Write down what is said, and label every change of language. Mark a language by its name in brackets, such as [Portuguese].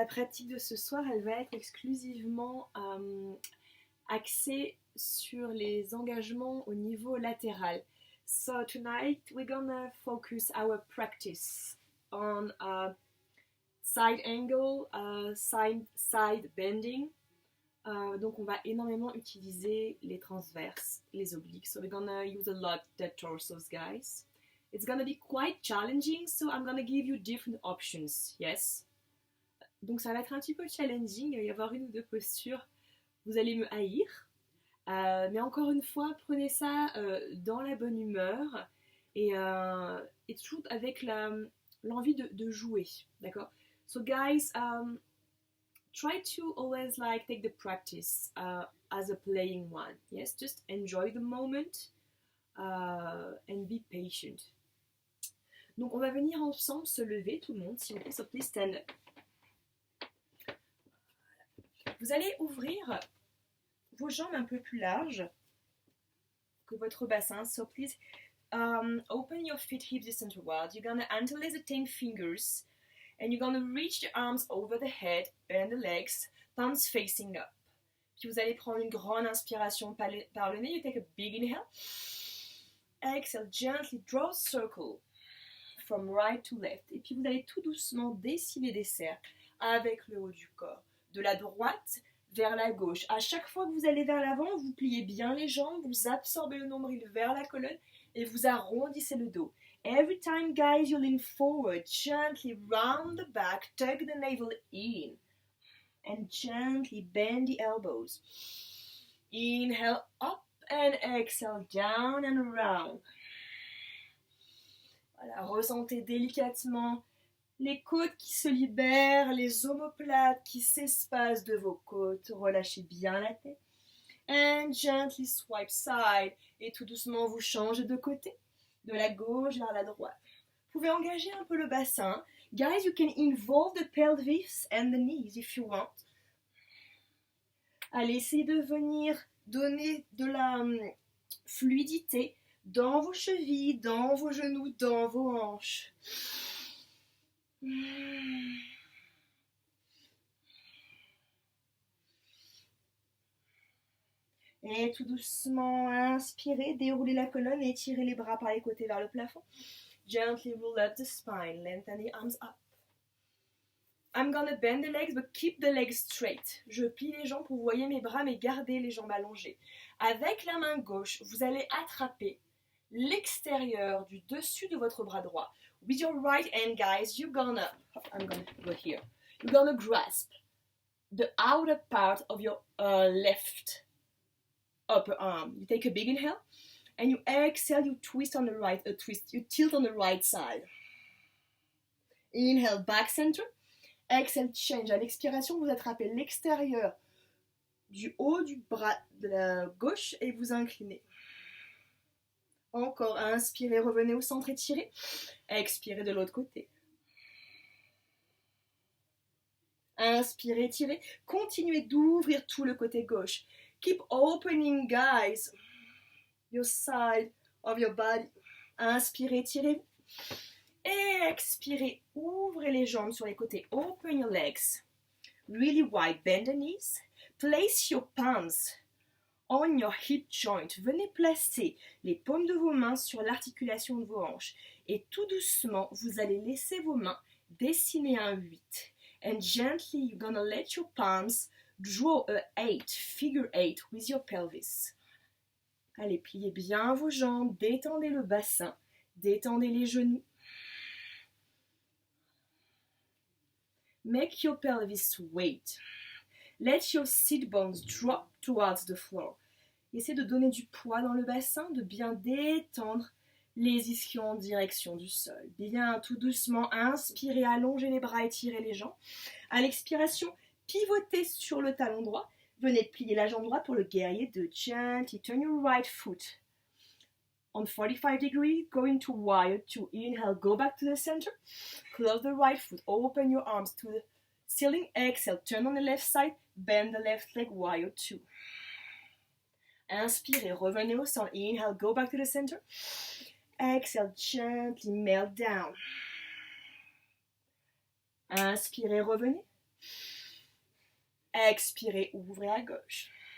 [French] La pratique de ce soir, elle va être exclusivement axée sur les engagements au niveau latéral. [English] So tonight we're gonna focus our practice on side angle, side bending. [French] Donc on va énormément utiliser les transverses, les obliques. [English] So we're gonna use a lot the torsos, guys. It's gonna be quite challenging, so I'm gonna give you different options, yes? [French] Donc ça va être un petit peu challenging, il va y avoir une ou deux postures, vous allez me haïr. Mais encore une fois, prenez ça dans la bonne humeur et toujours avec l'envie de jouer, d'accord? [English] So guys, try to always like take the practice as a playing one, yes? Just enjoy the moment and be patient. [French] Donc on va venir ensemble se lever, tout le monde, s'il vous plaît, [English] so please stand up. [French] Vous allez ouvrir vos jambes un peu plus larges que votre bassin. [English] So please open your feet hip distance wide. You're gonna interlace the 10 fingers and you're gonna reach the arms over the head, bend the legs, palms facing up. [French] Puis vous allez prendre une grande inspiration par le nez. [English] You take a big inhale. Exhale, gently draw a circle from right to left. [French] Et puis vous allez tout doucement dessiner des cercles avec le haut du corps. De la droite vers la gauche. À chaque fois que vous allez vers l'avant, vous pliez bien les jambes, vous absorbez le nombril vers la colonne et vous arrondissez le dos. [English] Every time, guys, you lean forward, gently round the back, tuck the navel in, and gently bend the elbows. Inhale up and exhale down and around. [French] Voilà, ressentez délicatement les côtes qui se libèrent, les omoplates qui s'espacent de vos côtes. Relâchez bien la tête. [English] And gently swipe side. [French] Et tout doucement, vous changez de côté. De la gauche vers la droite. Vous pouvez engager un peu le bassin. [English] Guys, you can involve the pelvis and the knees if you want. [French] Allez, essayez de venir donner de la fluidité dans vos chevilles, dans vos genoux, dans vos hanches. Et tout doucement, inspirez, déroulez la colonne et tirez les bras par les côtés vers le plafond. [English] Gently roll up the spine, lengthen the arms up. I'm gonna bend the legs, but keep the legs straight. [French] Je plie les jambes pour que vous voyez mes bras, mais gardez les jambes allongées. Avec la main gauche, vous allez attraper l'extérieur du dessus de votre bras droit. [English] With your right hand, guys, I'm gonna go here. You're gonna grasp the outer part of your left upper arm. You take a big inhale, and you exhale, you twist on the right, you tilt on the right side. Inhale, back center. Exhale, change. [French] À l'expiration, vous attrapez l'extérieur du haut du bras de la gauche et vous inclinez. Encore, inspirez, revenez au centre, étirez. Expirez de l'autre côté. Inspirez, étirez. Continuez d'ouvrir tout le côté gauche. [English] Keep opening, guys, your side of your body. [French] Inspirez, étirez-vous. Et expirez, ouvrez les jambes sur les côtés. [English] Open your legs. Really wide, bend the knees. Place your palms on your hip joint. [French] Venez placer les paumes de vos mains sur l'articulation de vos hanches. Et tout doucement, vous allez laisser vos mains dessiner un 8. [English] And gently, you're gonna let your palms draw a 8, figure 8 with your pelvis. [French] Allez, pliez bien vos jambes, détendez le bassin, détendez les genoux. [English] Make your pelvis weight. Let your sit bones drop towards the floor. [French] Essayez de donner du poids dans le bassin, de bien détendre les ischions en direction du sol. Bien, tout doucement, inspirez, allongez les bras, étirez les jambes. À l'expiration, pivotez sur le talon droit. Venez plier la jambe droite pour le guerrier 2. [English] Gently turn your right foot on 45 degrees, going to warrior 2. Inhale, go back to the center. Close the right foot, open your arms to the ceiling. Exhale, turn on the left side, bend the left leg, warrior 2. [French] Inspirez, revenez au centre. [English] Inhale, go back to the center. Exhale, gently melt down. [French] Inspirez, revenez. Expirez, ouvrez à gauche.